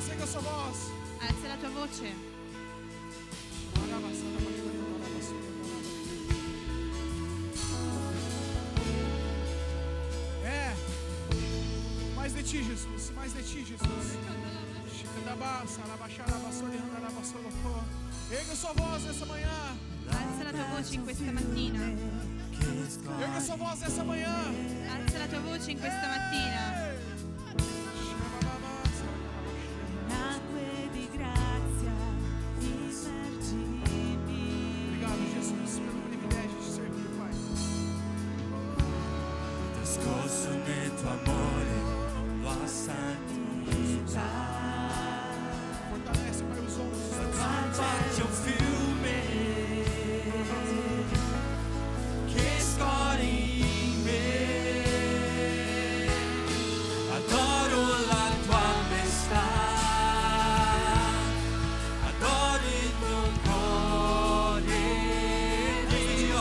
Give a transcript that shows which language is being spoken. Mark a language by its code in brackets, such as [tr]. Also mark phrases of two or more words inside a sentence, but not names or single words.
[pt] sua voz. [it] Alza la tua voce. [pt] É. Mais de ti, Jesus. Mais de ti, Jesus. Erga sua voz nessa manhã. [it] Alza la tua voce in questa mattina. [pt] Erga sua voz nessa manhã. [it] Alza la tua voce in questa mattina. Acque di grazia, immergimi. [pt] Obrigado, Jesus, pelo privilégio de servir, Pai. [it] Trascorso nel tuo amore, tua santità. [pt] Fortalece, Pai, os ombros. [it] C'è un fiume che scorre in me. Adoro la tua maestà, adoro il tuo cuore, Dio.